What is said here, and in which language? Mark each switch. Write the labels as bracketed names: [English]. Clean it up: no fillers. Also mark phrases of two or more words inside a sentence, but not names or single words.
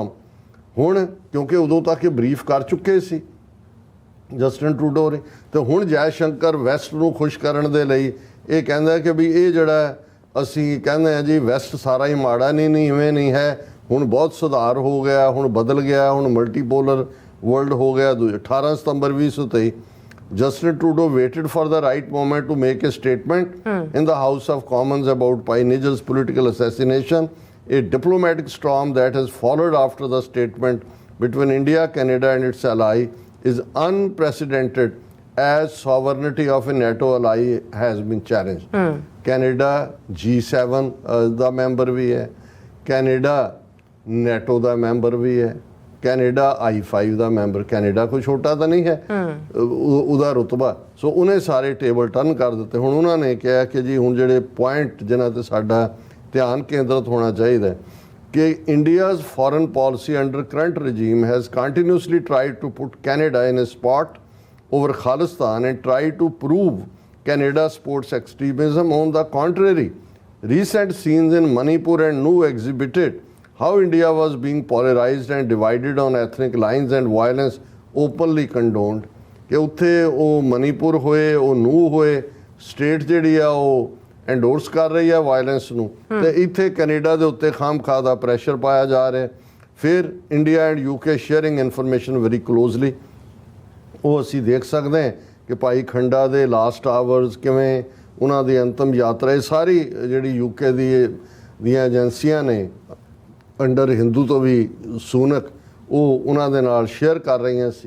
[Punjabi] ਹੁਣ ਕਿਉਂਕਿ ਉਦੋਂ ਤੱਕ ਇਹ ਬਰੀਫ ਕਰ ਚੁੱਕੇ ਸੀ ਜਸਟਿਨ ਟਰੂਡੋ ਨੇ, ਤੇ ਹੁਣ ਜੈ ਸ਼ੰਕਰ ਵੈਸਟ ਨੂੰ ਖੁਸ਼ ਕਰਨ ਦੇ ਲਈ ਇਹ ਕਹਿੰਦਾ ਕਿ ਵੀ ਇਹ ਜਿਹੜਾ ਅਸੀਂ ਕਹਿੰਦੇ ਹਾਂ ਜੀ ਵੈਸਟ ਸਾਰਾ ਹੀ ਮਾੜਾ ਨਹੀਂ, ਇਵੇਂ ਨਹੀਂ ਹੈ, ਹੁਣ ਬਹੁਤ ਸੁਧਾਰ ਹੋ ਗਿਆ, ਹੁਣ ਬਦਲ ਗਿਆ, ਹੁਣ [English] multipolar world [Punjabi] ਹੋ ਗਿਆ। [English] 18 ਸਤੰਬਰ 2023 Justin Trudeau waited for the right moment to make a statement in the House of Commons about Pai Nijar's political assassination, a diplomatic storm that has followed after the statement between India, Canada and its ally is unprecedented as sovereignty of a NATO ally has been challenged. [Punjabi] Canada G7 ਦਾ ਮੈਂਬਰ ਵੀ ਹੈ, ਕੈਨੇਡਾ NATO ਦਾ ਮੈਂਬਰ ਵੀ ਹੈ, ਕੈਨੇਡਾ I5 ਦਾ ਮੈਂਬਰ, ਕੈਨੇਡਾ ਕੋਈ ਛੋਟਾ ਤਾਂ ਨਹੀਂ ਹੈ ਉਹਦਾ ਰੁਤਬਾ। ਸੋ ਉਹਨੇ ਸਾਰੇ [English] table turn [Punjabi] ਕਰ ਦਿੱਤੇ। ਹੁਣ ਉਹਨਾਂ ਨੇ ਕਿਹਾ ਕਿ ਜੀ ਹੁਣ ਜਿਹੜੇ ਪੁਆਇੰਟ ਜਿਨ੍ਹਾਂ 'ਤੇ ਸਾਡਾ ਧਿਆਨ ਕੇਂਦਰਿਤ ਹੋਣਾ ਚਾਹੀਦਾ ਕਿ [English] India's foreign policy under current regime has continuously tried to put Canada in a spot over Khalistan and tried to prove Canada supports extremism. On the contrary, recent scenes in Manipur and Nu exhibited how India was being polarized and divided on ethnic lines and violence openly condoned. [Punjabi] ਕਿ ਉੱਥੇ ਉਹ ਮਨੀਪੁਰ ਹੋਏ, ਉਹ ਨੂੰ ਹੋਏ, ਸਟੇਟ ਜਿਹੜੀ ਆ ਉਹ ਐਂਡੋਰਸ ਕਰ ਰਹੀ ਆ ਵਾਇਲੈਂਸ ਨੂੰ, ਤੇ ਇੱਥੇ ਕੈਨੇਡਾ ਦੇ ਉੱਤੇ ਖਾਮਖਾਹ ਦਾ ਪ੍ਰੈਸ਼ਰ ਪਾਇਆ ਜਾ ਰਿਹਾ। [English] ਫਿਰ India and UK sharing information very closely. [Punjabi] ਉਹ ਅਸੀਂ ਦੇਖ ਸਕਦੇ ਹਾਂ ਕਿ ਭਾਈ ਖੰਡਾ ਦੇ [English] last hours [Punjabi] ਕਿਵੇਂ ਉਹਨਾਂ ਦੀ ਅੰਤਮ ਯਾਤਰਾ, ਇਹ ਸਾਰੀ ਜਿਹੜੀ UK ਦੀਆਂ ਏਜੰਸੀਆਂ ਨੇ ਅੰਡਰ ਹਿੰਦੂ ਤੋਂ ਵੀ ਸੂਨਕ ਉਹ ਉਹਨਾਂ ਦੇ ਨਾਲ ਸ਼ੇਅਰ ਕਰ ਰਹੀਆਂ ਸੀ।